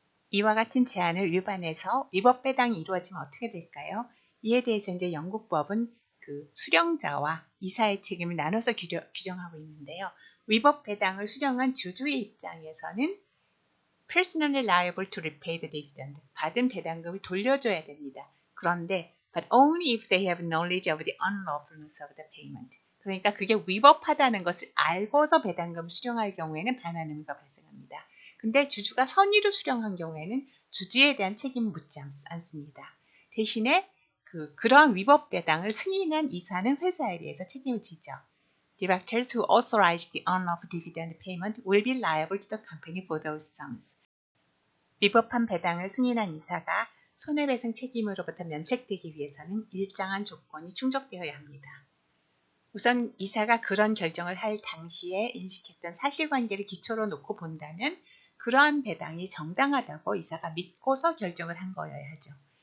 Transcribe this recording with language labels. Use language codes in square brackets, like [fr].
[ko] 이와 같은 제한을 위반해서 위법 배당이 이루어지면 어떻게 될까요? 이에 대해서 이제 영국 법은 수령자와 이사의 책임을 나눠서 규정하고 있는데요. 위법 배당을 수령한 주주의 입장에서는 [en] personally liable to repay the dividend, [ko] 받은 배당금을 돌려줘야 됩니다. 그런데 [en] but only if they have knowledge of the unlawfulness of the payment. [ko] 그러니까 그게 위법하다는 것을 알고서 배당금을 수령할 경우에는 반환 의무가 발생합니다. 근데 주주가 선의로 수령한 경우에는 주주에 대한 책임은 묻지 않습니다. 대신에 그러한 위법 배당을 승인한 이사는 회사에 대해서 책임을 지죠. [en] Directors who authorized the unlawful dividend payment will be liable to the company for those sums. [ko] 위법한 배당을 승인한 이사가 손해배상 책임으로부터 면책되기 위해서는 일정한 조건이 충족되어야 합니다. 우선 이사가 그런 결정을 할 당시에 인식했던 사실관계를 기초로 놓고 본다면 그러한 배당이 정당하다고 이사가 믿고서 결정을 한 거여야 하죠.